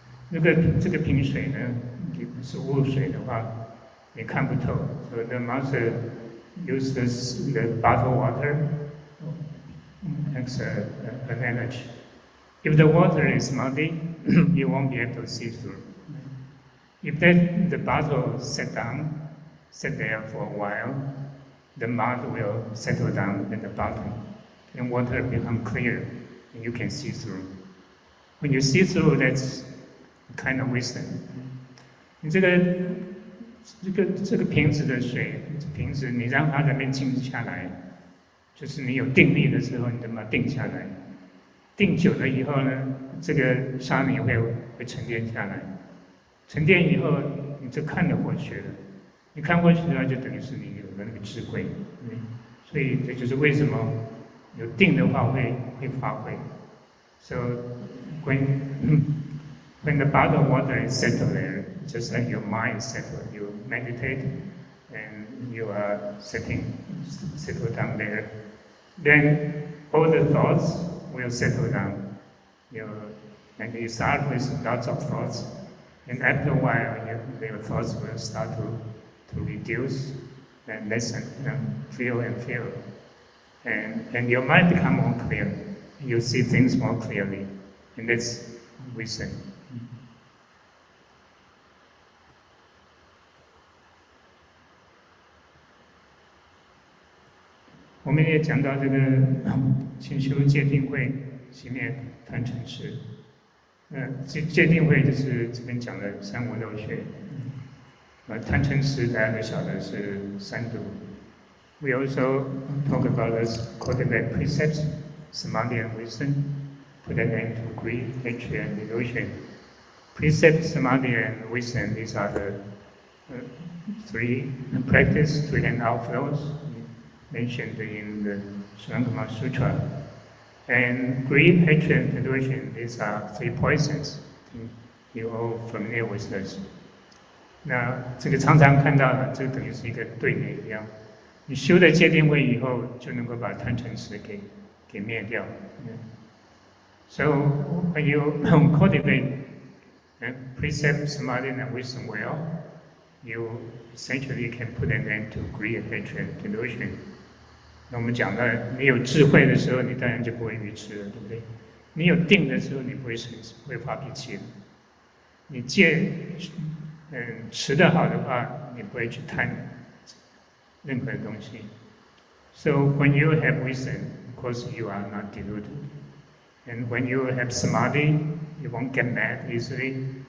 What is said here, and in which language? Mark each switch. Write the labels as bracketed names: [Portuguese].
[Chinese] 如果这个瓶水呢是污水的话，你看不透。 [English] So the master uses the bottled water as an energy. If the water is muddy, you won't be able to see through. If the bottle sit there for a while, the mud will settle down at the bottom, and water become clear, and you can see through. When you see through, that's kind of wisdom. [Chinese] 这个瓶子的水，瓶子你让它在那边静下来，就是你有定力的时候，你就把它定下来。定久了以后呢，这个沙泥会沉淀下来，沉淀以后你就看得过去了。你看过去的话，就等于是你有了那个智慧。所以这就是为什么有定的话会发挥。 [English] So when the bottle of water is settled there, just like your mind is settled, you meditate and you are settled down there, then all the thoughts will settle down. And you start with lots of thoughts, and after a while, your thoughts will start to reduce and lessen, feel and feel. And your mind become more clear. You see things more clearly, and that's wisdom. [Chinese] 我们也讲到这个清修戒定慧，熄灭贪嗔痴。戒定慧就是这边讲的三无漏学。贪嗔痴大家都晓得是三毒。 [English] We also talk about this cultivate precepts, samadhi and wisdom, put an end to greed, hatred, and delusion. Precept, samadhi, and wisdom, these are the three practice, three and outflows mentioned in the Sangama Sutra. And greed, hatred, and delusion, these are three poisons. You're all familiar with this. [Chinese] 那这个常常看到的，这等于是一个对联一样。你修了戒定慧以后，就能够把贪嗔痴给灭掉。 [English] So when you cultivate precept, samadhi, and wisdom well, you essentially can put an end to greed, hatred, delusion. [Chinese] 那我们讲到，你有智慧的时候，你当然就不会愚痴了，对不对？你有定的时候，你不会发脾气。你戒持得好的话，你不会去贪任何东西。 [English] So when you have wisdom, of course you are not deluded. And when you have samadhi, you won't get mad easily.